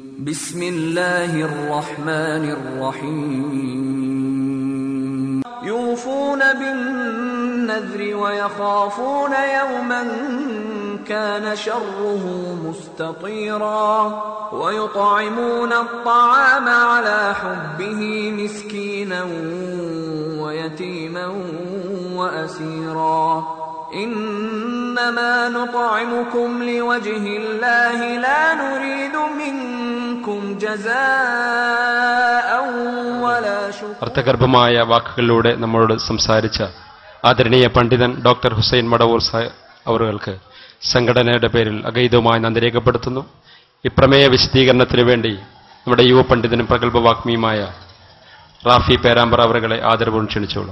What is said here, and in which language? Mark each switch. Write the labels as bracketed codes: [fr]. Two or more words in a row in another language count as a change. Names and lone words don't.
[ar] بسم الله الرحمن الرحيم يوفون بالنذر ويخافون يوما كان شره مستطيرا ويطعمون الطعام على حبه مسكينا ويتيما وأسيرا إنما نطعمكم لوجه الله لا نريد منكم جزاء ولا شكورا. [ml] അർത്ഥഗർഭമായ വാക്കുകളിലൂടെ നമ്മളോട് സംസാരിച്ച ആദരണീയ പണ്ഡിതൻ ഡോക്ടർ ഹുസൈൻ മടവൂർ അവർക്ക് സംഘടനയുടെ പേരിൽ അഗൈതവുമായി നന്ദി രേഖപ്പെടുത്തുന്നു. ഈ പ്രമേയ വിശദീകരണത്തിനു വേണ്ടി നമ്മുടെ യുവ പണ്ഡിതനും പ്രഗത്ഭ വാഗ്മിയുമായ റാഫി പേരാമ്പ്ര അവരെ ആദരവോടെ ക്ഷണിച്ചോളൂ.